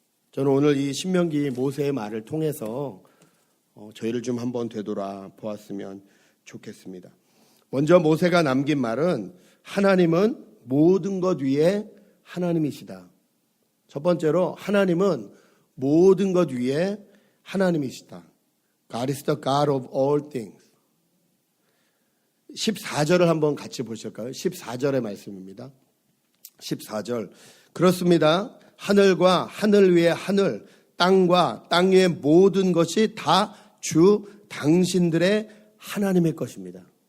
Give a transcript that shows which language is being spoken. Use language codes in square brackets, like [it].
[ko] 저는 오늘 이 신명기 모세의 말을 통해서 저희를 좀 한번 되돌아 보았으면 좋겠습니다. 먼저 모세가 남긴 말은 하나님은 모든 것 위에 하나님이시다. 첫 번째로 하나님은 모든 것 위에 하나님이시다. [en] God is the God of all things. [ko] 14절을 한번 같이 보실까요? 14절의 말씀입니다. 14절. 그렇습니다. 하늘과 하늘 위의 하늘, 땅과 땅 위의 모든 것이 다 주 당신들의 하나님의 것입니다.